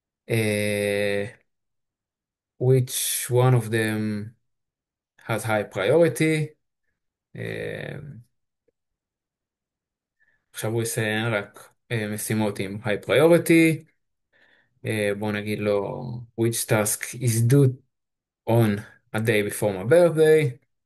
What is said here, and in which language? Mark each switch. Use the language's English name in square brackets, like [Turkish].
[English] אה, which one of them has high priority? [Hebrew] אה, עכשיו הוא יציין רק משימות עם high priority. בוא נגיד לו [English] which task is due on a day before my birthday.